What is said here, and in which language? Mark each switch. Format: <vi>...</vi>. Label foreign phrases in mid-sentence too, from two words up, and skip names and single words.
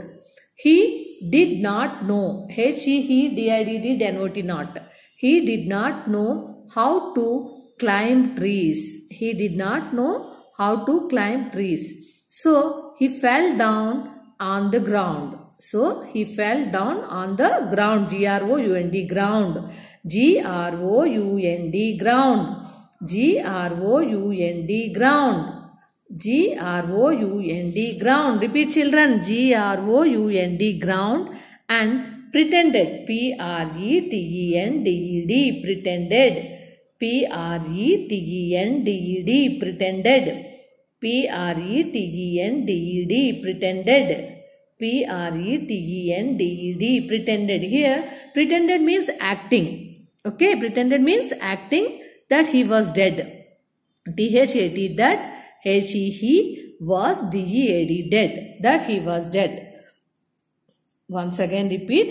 <en>He did not know, H-E-D-I-D-D, not. He did not know how to climb trees. He did not know how to climb trees. So he fell down on the ground. So he fell down on the ground, G-R-O-U-N-D, ground, G-R-O-U-N-D, ground, G-R-O-U-N-D, ground, G-R-O-U-N-D, ground. Repeat, children, G-R-O-U-N-D, ground, and pretended, P-R-E-T-E-N-D-E-D, pretended, P-R-E-T-E-N-D-E-D, pretended, P-R-E-T-E-N-D-E-D, pretended, P-R-E-T-E-N-D-E-D, pretended. Here, pretended means acting. Okay, pretended means acting that he was dead. T-H-A-T, that, H-E-He was D-E-A-D, dead, that he was dead. Once again repeat.</en>